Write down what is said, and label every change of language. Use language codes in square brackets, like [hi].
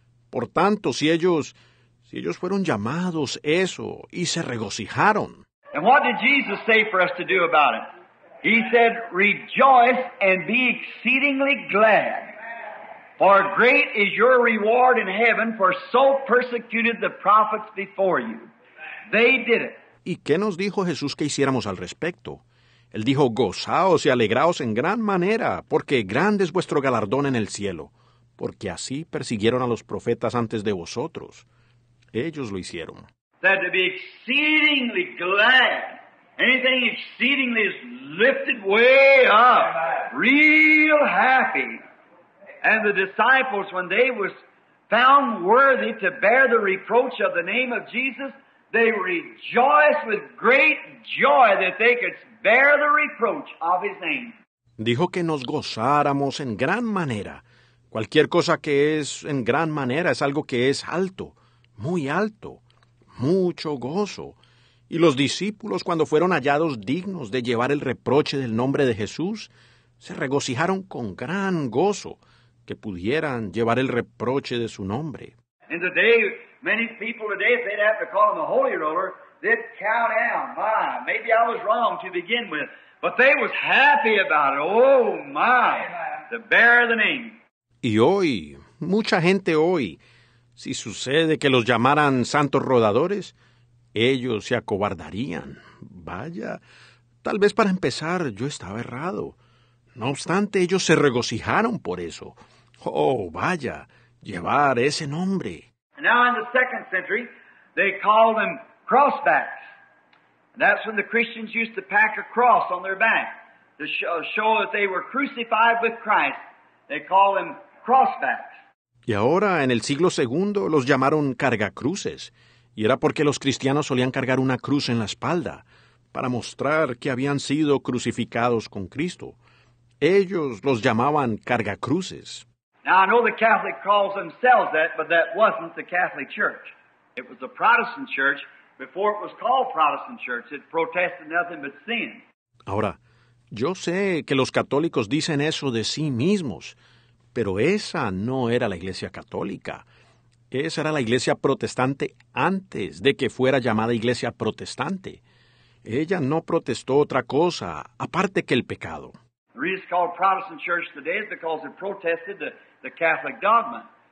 [es] Por tanto, si ellos fueron llamados eso y se regocijaron. [en] And what did Jesus say for us to do about it? He said, rejoice and be exceedingly glad. For great is your reward in heaven, for so persecuted the prophets before you. They did it. [es] ¿Y qué nos dijo Jesús que hiciéramos al respecto? Él dijo, gozaos y alegraos en gran manera, porque grande es vuestro galardón en el cielo, porque así persiguieron a los profetas antes de vosotros. Ellos lo hicieron. [en] That to be exceedingly glad. Anything exceedingly is lifted way up. Real happy. And the disciples, when they was found worthy to bear the reproach of the name of Jesus, they rejoiced with great joy that they could bear the reproach of His name. [es] Dijo que nos gozáramos en gran manera. Cualquier cosa que es en gran manera es algo que es alto, muy alto, mucho gozo. Y los discípulos, cuando fueron hallados dignos de llevar el reproche del nombre de Jesús, se regocijaron con gran gozo que pudieran llevar el reproche de su nombre. [en] And today, many people today, if they'd have to call him a holy roller, they'd count down. My, maybe I was wrong to begin with. But they was happy about it. Oh, my, to bear the name. [es] Y hoy, mucha gente hoy, si sucede que los llamaran santos rodadores, ellos se acobardarían. Vaya, tal vez para empezar yo estaba errado. No obstante, ellos se regocijaron por eso. Oh, vaya, llevar ese nombre. [en] Now in the 2nd century, they called them crossbacks. That's when the Christians used to pack a cross on their back to show that they were crucified with Christ. They called them crossbacks. [es] Y ahora, en el siglo II, los llamaron cargacruces. Y era porque los cristianos solían cargar una cruz en la espalda, para mostrar que habían sido crucificados con Cristo. Ellos los llamaban cargacruces. [en] Now, I know the Catholic calls themselves that, but that wasn't the Catholic Church. It was the Protestant Church. Before it was called Protestant Church, it protested nothing but sin. [es] Ahora, yo sé que los católicos dicen eso de sí mismos, pero esa no era la Iglesia Católica. Esa era la Iglesia Protestante antes de que fuera llamada Iglesia Protestante. Ella no protestó otra cosa, aparte que el pecado. [en] The reason it's called Protestant Church today is because it protested the Catholic dogma.